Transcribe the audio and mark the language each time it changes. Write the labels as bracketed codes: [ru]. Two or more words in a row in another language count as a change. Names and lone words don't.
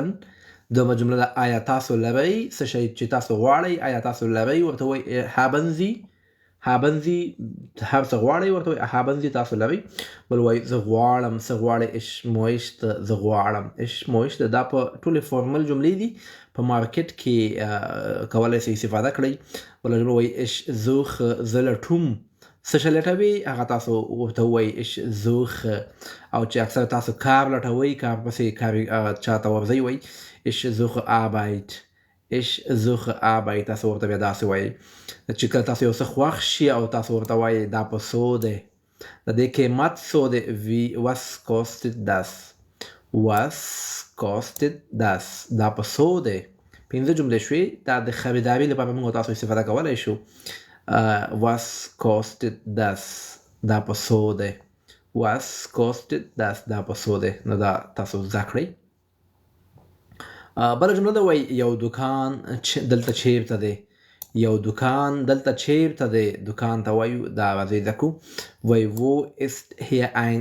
[ps] دومره جمله ده آیا تاسو لرئ څه شی چې تاسو غواړئ آیا تاسو لرئ ورته وایي [de] haben Sie [ps] هر څه غواړئ ورته وایي [de] haben Sie [ps] تاسو لرئ بل وایي زه غواړم څه غواړئ [de] ich möchte [ps] زه غواړم [de] ich möchte [ps] دا په ټولې فارمل جملې دي په مارکیټ کې کولی شئ استفاده کړئ بله جمله وایي [de] ich suche [ps] زه لټوم څه شی لټوي هغه تاسو ورته ووایي [de] ich suche [ps] او چې اکثر تاسو کار لټوئ کار پسې چاته ورځئ وایي [de] ich suche [ps] Arbeit تاسو ورته بیا داسې وایي چې کله تاسو یو څه خوښ شي او تاسو ورته وایي دا په څو دی د دې قیمت څو دی [de] was kostet das [ps] دا په څو دی پنځه جملې شوې دا د خریداري لپاره موږ تاسو استفاده کولی شو [de] was kostet das [ps] دا په څو دی [de] was kostet das [ps] دا په څو دی نو دا تاسو زده کړئ بله جمله ده وایي یو دکان دلته چیرته دی یو دکان دلته چیرته دی دکان ته وایو دا راځئ زده کړو وایي [de] wo ist hier